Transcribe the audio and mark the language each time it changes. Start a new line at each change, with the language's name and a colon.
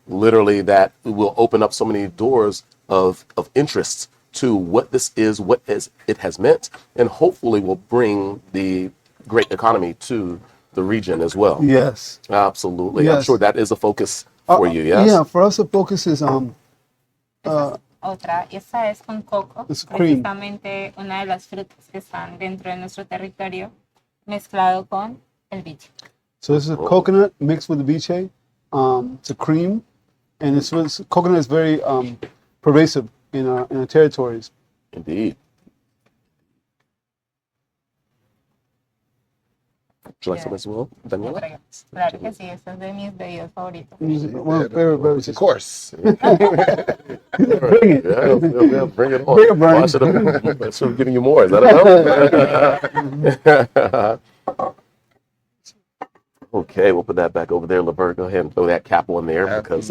English: Literally, that will open up so many doors of interest to what this is, what it has meant, and hopefully will bring the great economy to the region as well. Yes. Absolutely. I'm Yes. sure that is a focus for you, yes? Yeah, for us the focus is
Spanish: Otra, esta es con coco, Es cream. precisamente una de las frutas que están dentro de nuestro territorio, mezclado con el biche.
English: so this is a coconut mixed with the viche. It's a cream, and coconut is very pervasive in our territories. Indeed. Would you like some as well, Daniela?
Spanish: Claro que sí, esta es de mis bebidas favoritas.
English: One of my favorite beverages. Of course. Bring it. Yeah, bring it on. Bring it, Bernie. Well, I should have given you more. Is that enough? Okay, we'll put that back over there. Laverne, go ahead and throw that cap on there because,